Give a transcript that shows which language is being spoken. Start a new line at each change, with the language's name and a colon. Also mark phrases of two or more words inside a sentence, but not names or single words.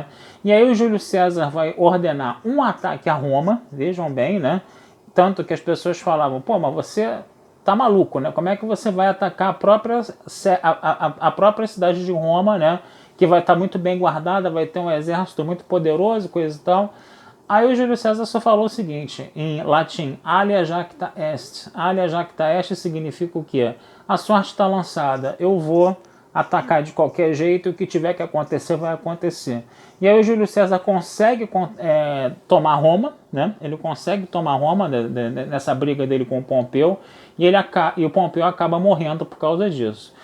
Portuguese: E aí o Júlio César vai ordenar um ataque a Roma, vejam bem, né, tanto que as pessoas falavam, pô, mas você tá maluco, né, como é que você vai atacar a própria cidade de Roma, né, que vai estar muito bem guardada, vai ter um exército muito poderoso, coisa e tal. Aí o Júlio César só falou o seguinte, em latim,
Latin: alia jacta est. Alia jacta est
Portuguese: significa o quê? A sorte está lançada, eu vou atacar de qualquer jeito, o que tiver que acontecer vai acontecer. E aí o Júlio César consegue tomar Roma, né? Ele consegue tomar Roma nessa briga dele com o Pompeu, e o Pompeu acaba morrendo por causa disso.